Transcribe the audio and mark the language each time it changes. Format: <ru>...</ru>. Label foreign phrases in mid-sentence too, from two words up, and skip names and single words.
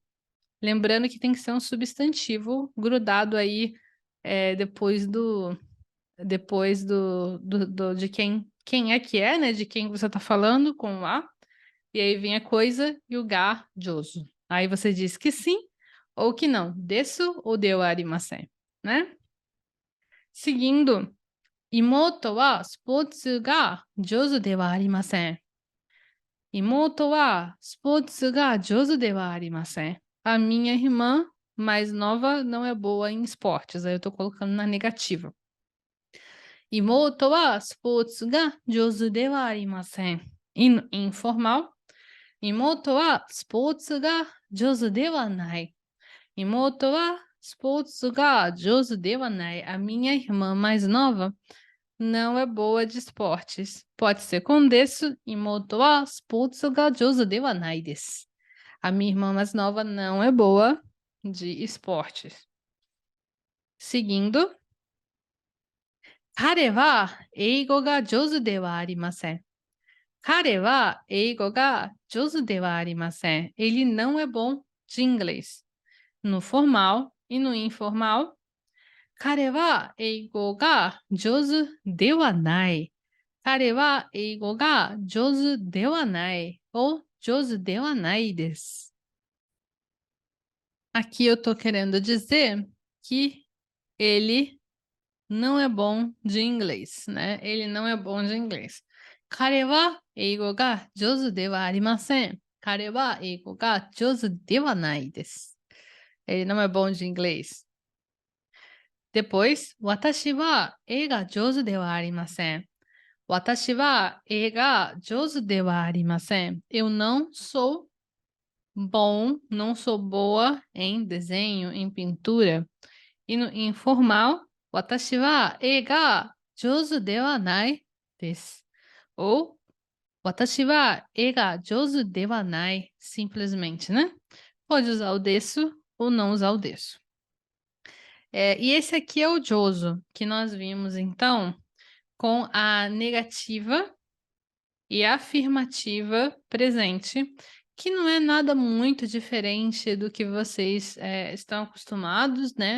<pt>Lembrando que tem que ser um substantivo grudado aí de quem é, né? De quem você está falando com o a. E aí vem a coisa e o ga, joso. Aí você diz que sim ou que não.</pt> <ja>Desu ou ではありません,</ja> <pt>né? Seguindo,</pt> <ja>妹はスポーツが上手ではありません. 妹はスポーツが上手ではありません.</ja> <pt>A minha irmã mais nova não é boa em esportes. Aí eu tô colocando na negativa.</pt> <ja>妹はスポーツが上手ではありません.</ja> <pt>Informal.</pt> <ja>妹はスポーツが上手ではない. 妹はスポーツが上手ではない.</ja> <pt>A minha irmã mais nova não é boa de esportes. Pode ser com</pt> <ja>です。妹はスポーツが上手ではないです.</ja> <pt>A minha irmã mais nova não é boa de esportes. Seguindo.</pt> <ja>彼は英語が上手ではありません. 彼は英語が上手ではありません.</ja> <pt>Ele não é bom de inglês. No formal e no informal.</pt> <ja>彼は英語が上手ではない. 彼は英語が上手ではない. Ou 上手ではないです.</ja> <pt>Aqui eu tô querendo dizer que ele não é bom de inglês, né? Ele não é bom de inglês.</pt> <ja>彼は英語が上手ではありません. 彼は英語が上手ではないです.</ja> <pt>Ele não é bom de inglês. Depois,</pt> <ja>私は絵が上手ではありません。私は絵が上手ではありません。</ja> <pt>Eu não sou bom, não sou boa em desenho, em pintura. E no informal,</pt> <ja>私は絵が上手ではないです。Ou 私は絵が上手ではない</ja> <pt>simplesmente, né? Pode usar o desu ou não usar o desu. E esse aqui é o joso, que nós vimos então com a negativa e a afirmativa presente, que não é nada muito diferente do que vocês estão acostumados, né?</pt>